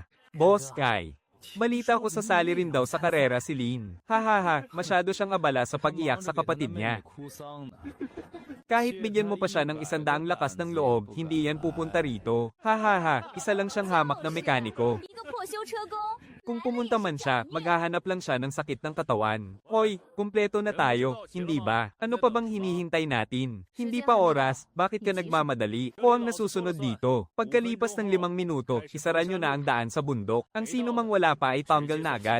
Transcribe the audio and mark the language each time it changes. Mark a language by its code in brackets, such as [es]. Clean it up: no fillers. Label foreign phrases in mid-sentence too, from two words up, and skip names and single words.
[tl] Boss Kai. Balita ko sasali rin daw sa karera si Lin. Hahaha, masyado siyang abala sa pag-iyak sa kapatid niya. Kahit bigyan mo pa siya ng 100 lakas ng loob, hindi yan pupunta rito. Hahaha, isa lang siyang hamak na mekaniko. [zh] 一个破修车工。 [tl] Kung pumunta man siya, maghahanap lang siya ng sakit ng katawan. Hoy, kumpleto na tayo, hindi ba? Ano pa bang hinihintay natin? Hindi pa oras, bakit ka nagmamadali? O ang nasusunod dito? Pagkalipas ng 5 minuto, isara nyo na ang daan sa bundok. Ang sino mang wala pa ay tanggal na agad.